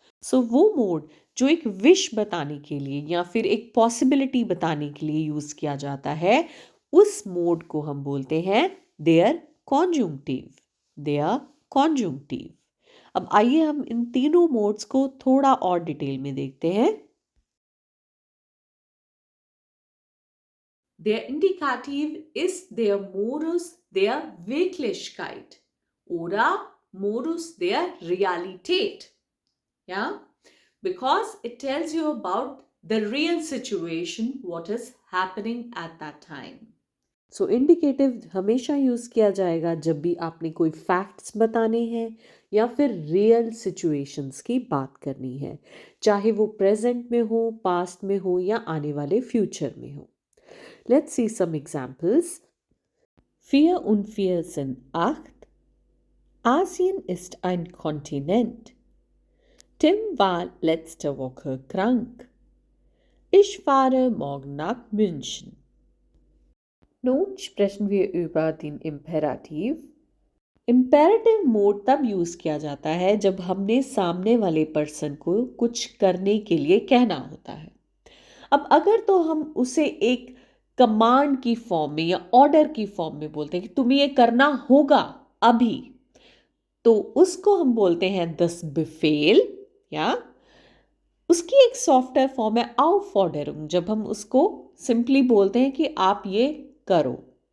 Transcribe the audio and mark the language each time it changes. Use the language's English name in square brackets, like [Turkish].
[Hindi] सो वो मोड जो एक विश बताने के लिए या फिर एक पॉसिबिलिटी बताने के लिए यूज किया जाता है, उस मोड को हम बोलते हैं देयर कॉन्जुंक्टिव, देयर कॉन्जुंक्टिव। अब आइए हम इन तीनों मोड्स को थोड़ा और डिटेल में देखते हैं। [German] Der Indikativ ist der Modus der Wirklichkeit oder Modus der Realität. Ja? [English] Because it tells you about the real situation, what is happening at that time. [Hindi] So indicative हमेशा यूज़ किया जाएगा जब भी आपने कोई फैक्ट्स बताने हैं या फिर रियल सिचुएशंस की बात करनी है, चाहे वो प्रेजेंट में हो, पास्ट में हो या आने वाले फ्यूचर में हो। [English] Let's see some examples. [German] 4 und 4 sind 8. Asien ist ein Kontinent. Tim war letzte Woche krank. Ich fahre morgen nach München. Nun sprechen wir über den Imperativ. [Hindi] Imperative mode तब यूज़ किया जाता है जब हमने सामने वाले पर्सन को कुछ करने के लिए कहना होता है। अब अगर तो हम उसे एक कमांड की फॉर्म में या ऑर्डर की फॉर्म में बोलते हैं कि तुम्हें ये करना होगा अभी, तो उसको हम बोलते हैं दस बिफेल, या उसकी एक सॉफ्टवेयर फॉर्म है aufforderung, जब हम उसको सिंपली बोलते हैं कि आप ये करो।